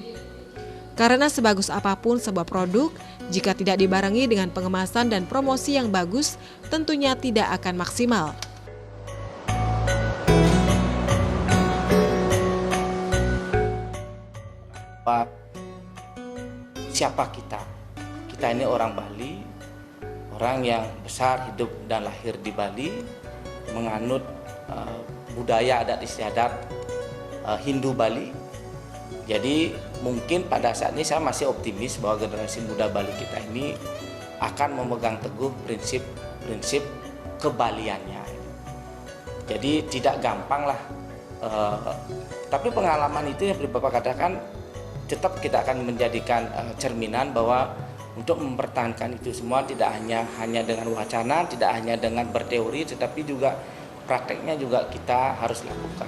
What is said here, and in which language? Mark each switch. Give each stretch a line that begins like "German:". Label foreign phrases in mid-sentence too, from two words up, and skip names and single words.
Indonesian: Karena sebagus apapun sebuah produk, jika tidak dibarengi dengan pengemasan dan promosi yang bagus, tentunya tidak akan maksimal. Siapa kita? Kita ini orang Bali, orang yang besar, hidup dan lahir di Bali, menganut budaya adat istiadat Hindu Bali. Jadi mungkin pada saat ini saya masih optimis bahwa generasi muda Bali kita ini akan memegang teguh prinsip kebaliannya. Jadi tidak gampang lah. Tapi pengalaman itu yang Bapak katakan tetap kita akan menjadikan cerminan bahwa untuk mempertahankan itu semua tidak hanya dengan wacana, tidak hanya dengan berteori, tetapi juga prakteknya juga kita harus lakukan.